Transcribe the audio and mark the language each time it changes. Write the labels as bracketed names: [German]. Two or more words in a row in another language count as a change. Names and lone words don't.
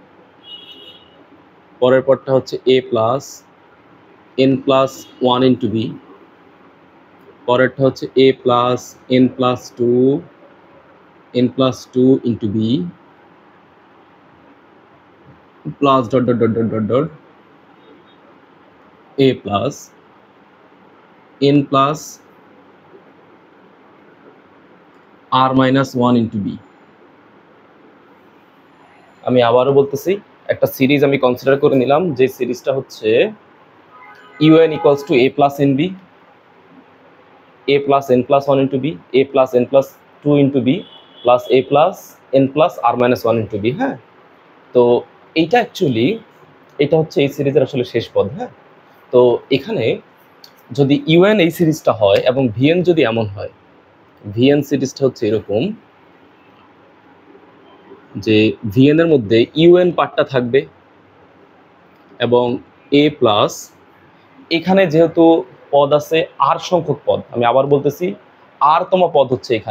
[Bangla] পরের পদটা হচ্ছে [English] a plus n plus one into b, [Bangla] পরেরটা হচ্ছে [English] a plus n plus two into b plus dot dot dot dot dot dot a plus n plus r minus one into b. [Bangla] আমি আবারও বলতেছি, একটা সিরিজ আমি কনসিডার করে নিলাম, যে সিরিজটা হচ্ছে [English] un equals to a plus n b, a plus n plus 1 into b, a plus n plus 2 into b plus a plus n plus r minus 1 into b। [Bangla] হ্যাঁ, তো এইটা অ্যাকচুয়ালি এটা হচ্ছে এই সিরিজের আসলে শেষ পদ। হ্যাঁ, তো এখানে যদি ইউএন এই সিরিজটা হয় এবং ভিএন যদি এমন হয়, ভিএন সিরিজটা হচ্ছে এরকম যে ভিএন এর মধ্যে ইউএন পার্টটা থাকবে এবং [English] a plus, [Bangla] এখানে যেহেতু পদ আছে আর সংখ্যক পদ, আমি আবার বলতেছি আর তম পদ হচ্ছে এখানে।